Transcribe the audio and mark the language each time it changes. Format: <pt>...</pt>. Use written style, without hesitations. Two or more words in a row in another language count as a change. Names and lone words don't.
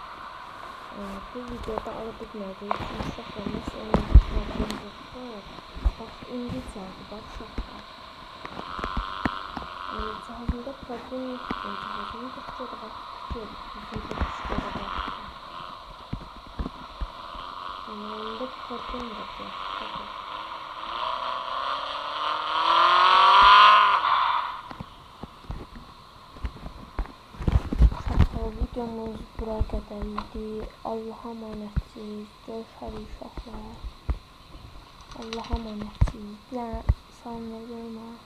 <az>Bu videoda ala bilmədik. Çünki uşaqlar nasıl oyunda problem yoxsa. Bax, indi çaldı. Bax, uşaqlar. Cihazımda problem yoxdur. Cihazımı götürə bax. Cihazımda götürə bax. Oyunda problem yoxdur.</az> <tr>Videomuz buraya kadar idi. Allah'a emanetsiniz. Görüşürüz uşaqlar. Allah'a emanetsiniz. Yəni sanırım.</tr>